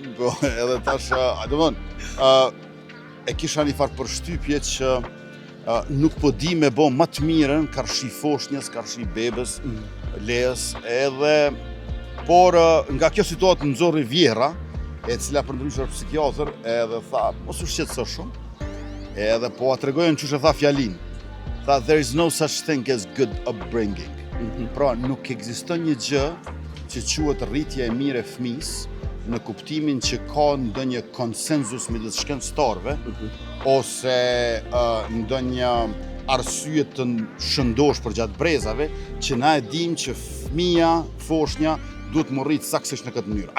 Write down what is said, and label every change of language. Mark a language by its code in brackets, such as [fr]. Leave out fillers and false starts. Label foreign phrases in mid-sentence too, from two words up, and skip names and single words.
[sq] Po, edhe tash, e kisha një farë përshtypje që nuk po di me bo më të mirën karshi foshnjës, karshi bebes, lejes, edhe, por nga kjo situatë nëzori Vjera, e cila përndryshe është psikiatër, edhe tha, mos u shqetëso shumë, edhe po atregojën që e tha fjalinë. Tha, [en] there is no such thing as good upbringing. [sq] Pra, nuk ekziston një gjë që quhet rritja e mirë e fëmisë, në kuptimin që ka ndonjë konsenzus midis shkencëtarëve, ose ndonjë arsye të shëndosh për gjatë brezave, që na e dim që fëmia, foshnja, duhet më rritë saksisht në këtë mënyrë.